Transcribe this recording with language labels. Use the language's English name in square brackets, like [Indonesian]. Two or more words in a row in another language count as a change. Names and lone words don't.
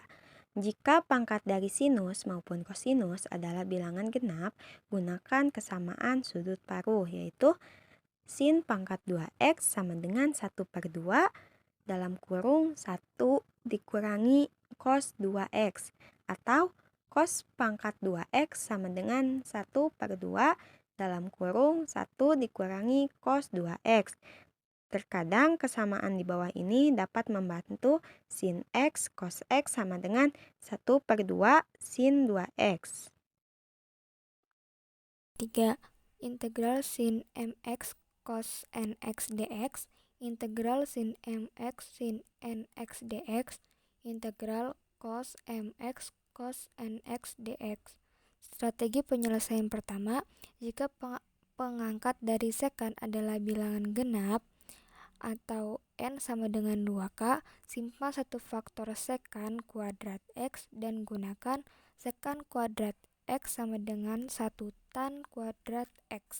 [Indonesian] Jika pangkat dari sinus maupun kosinus adalah bilangan genap, gunakan kesamaan sudut paruh, yaitu sin pangkat 2X sama dengan 1/2 dalam kurung 1 dikurangi cos 2X, atau cos pangkat 2X sama dengan 1/2 dalam kurung 1 dikurangi cos 2X. Terkadang kesamaan di bawah ini dapat membantu sin X cos X sama dengan 1/2 sin 2X. 3. Integral sin mx cos nx dx, integral sin mx sin nx dx, integral cos mx cos nx dx. Strategi penyelesaian pertama, jika pengangkat dari sekan adalah bilangan genap atau N sama dengan 2K, simpan satu faktor sekan kuadrat X dan gunakan sekan kuadrat X sama dengan 1 tan kuadrat X.